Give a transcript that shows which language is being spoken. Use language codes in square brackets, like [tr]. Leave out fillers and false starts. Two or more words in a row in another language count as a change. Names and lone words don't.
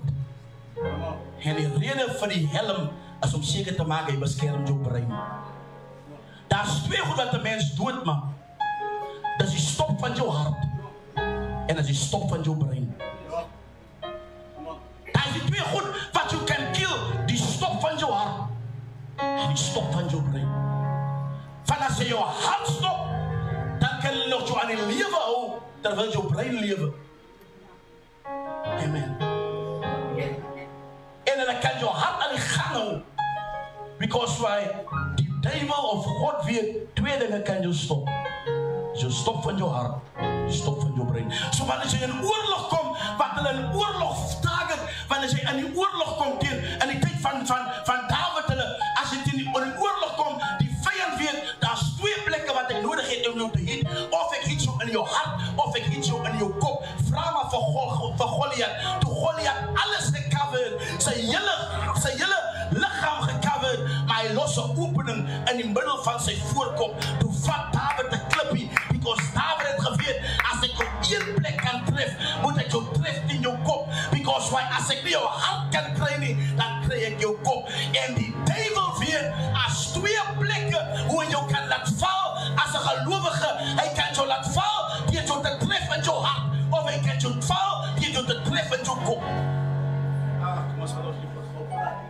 [af] En die rede vir die helm is om seker te maak hy beskerm jou brein. Daar's twee goed wat 'n mens doodmaak. Dis die stop van jou hart en dis die stop van jou brein. Daar's die twee goed wat [en] you can kill, [af] die stop van jou hart en die stop van jou brein. Van as jy jou hart stop, dan kan jy nog jou aan die lewe hou, terwyl jou brein lewe. Amen. En dan kan jou hart aan die gang hou. [en] Because why? [af] Die duivel of God weet, twee dinge kan jou stop. Jy stop van jou hart, jy stop van jou brein. So wanneer jy in oorlog kom, wat hulle in oorlog target, wanneer jy in die oorlog kom teen, in die tyd van Dawid hulle, as jy teen die oorlog kom, die vyand weet, daar's twee plekke wat ek nodig het om jou te hit, of ek hit jou in jou hart, of ek hit jou vir Goliath. Toe Goliath alles gecover het, sy hele liggaam gecover het, maar hy los 'n opening in die middel van sy voorkop. Toe vat Dawid 'n klippie, because Dawid het geweet, as ek op een plek kan tref, moet ek jou tref in jou kop, [en] because why, [af] as ek nie jou hart kan kry nie, dan kry ek jou kop. En die duivel weet, as twee plekke hoe hy jou kan laat val, as 'n gelowige, hy kan jou laat val, deur jou te tref in jou hart, of hy kan jou val, deur jou te tref in jou kop. Kom ons gaan ons lief vir God.